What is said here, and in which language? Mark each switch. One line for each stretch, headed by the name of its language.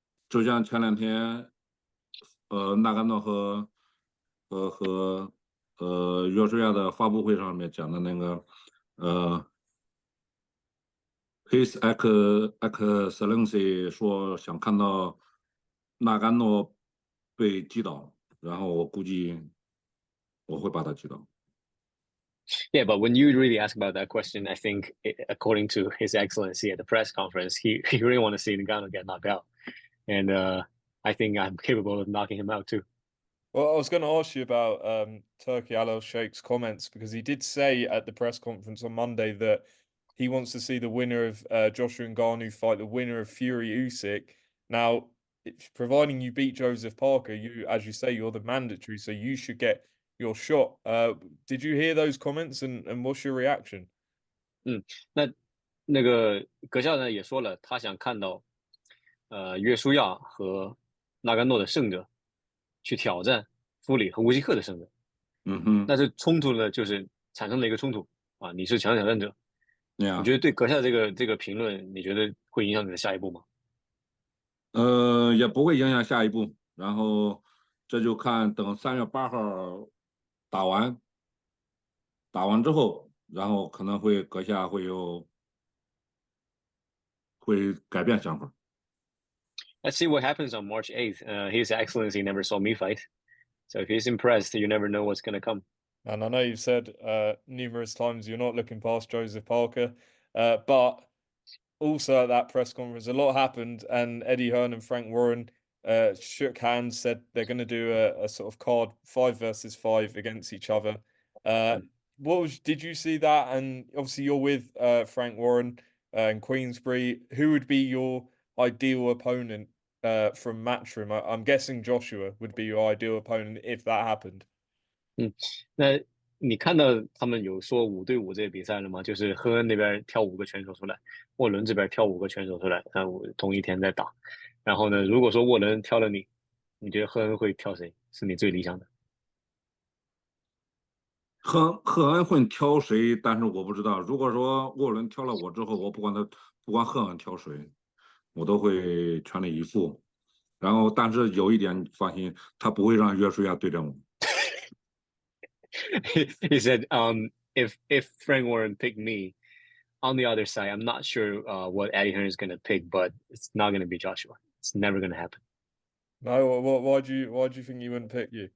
Chinese: 就像前2天，纳甘诺和约书亚的发布会上面讲的那个，His Excellency 说想看到纳甘诺被击倒，然后我估计我会把他击倒。
English: Yeah, but when you really ask about that question, I think, according to His Excellency at the press conference, he really want to see Ngannou get knocked out, and I think I'm capable of knocking him out too. Well, I was going to ask you about Turkey Al Sheikh's comments because he did say at the press conference on Monday that he wants to see the winner of Joshua Ngannou fight the winner of Fury Usyk. Now, providing you beat Joseph Parker, you, as you say, you're the mandatory, so you should get your shot. Did you hear those comments and what's your reaction?
Chinese: 那个阁下呢也说了，他想看到约书亚和纳甘诺的胜者去挑战夫里和乌西克的胜者。那这冲突呢，就是产生了一个冲突啊，你是强挑战者。你觉得对阁下这个评论，你觉得会影响你的下一步吗？也不会影响下一步，然后这就看等3月8号打完，打完之后，然后可能阁下会改变想法。
English: Let's see what happens on March 8th. His Excellency never saw me fight, so if he's impressed, you never know what's going to come. And I know you've said numerous times you're not looking past Joseph Parker, but also at that press conference, a lot happened, and Eddie Hearn and Frank Warren shook hands, said they're going to do a sort of card 5 versus 5 against each other. Did you see that? And obviously, you're with Frank Warren and Queensbury. Who would be your ideal opponent from Matchroom? I'm guessing Joshua would be your ideal opponent if that happened.
Chinese: 那你看到他们有说5对5这个比赛了吗？就是赫恩那边挑5个拳手出来，沃伦这边挑5个拳手出来，然后同一天在打。然后呢，如果说沃伦挑了你，你觉得赫恩会挑谁？是你最理想的？赫恩会挑谁？但是我不知道。如果说沃伦挑了我之后，我不管赫恩挑谁，我都会全力以赴。然后，但是有一点放心，他不会让约书亚对阵我。
English: He said, if Frank Warren picked me on the other side, I'm not sure what Eddie Hearn is going to pick, but it's not going to be Joshua. It's never going to happen. No, why do you think he wouldn't pick you?